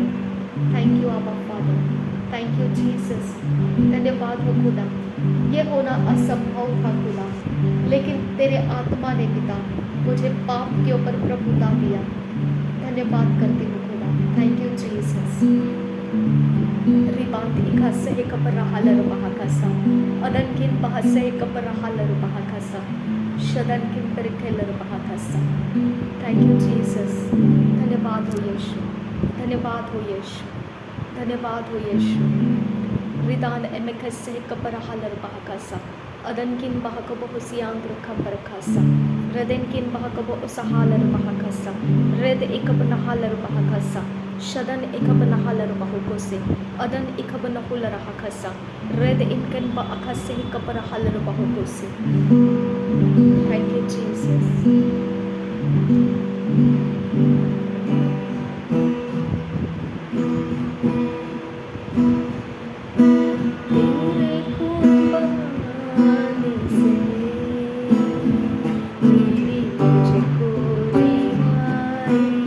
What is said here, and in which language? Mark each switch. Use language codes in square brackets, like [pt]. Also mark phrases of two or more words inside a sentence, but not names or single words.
[en] Thank you Abba Father, thank you Jesus. [hi] धन्यवाद हो खुदा। ये होना असंभव था खुदा, लेकिन तेरे आत्मा ने पिता मुझे पाप के ऊपर प्रभुता दिया। धन्यवाद करती हूँ खुदा। [en] Thank you Jesus. रिबात इखासे एक अपराहालर बहाकासा अदनकिन बहसे एक अपराहालर बहाकासा शदनकिन परिखेलर बहाकासा। Thank you Jesus. [hi] धन्यवाद हो यीशु, धन्यवाद हो यीशु, धन्यवाद हो यीशु। रिदान एमेखसे एक अपराहालर बहाकासा अदनकिन बहकबो हुसियांग रखम बरखासा रदनकिन बहकबो उसहालर बहाकासा रेद एक अपनाहालर बहाकासा शदन इकब नहालर बहुकोसे अदन इकब नहुलर हखसा रेद इनकन बअखसे ही कपर हलर बहुकोसे। [en] Thank you Jesus. [hi] तेरे कुर्बानी से मेरी मुझको रिहाई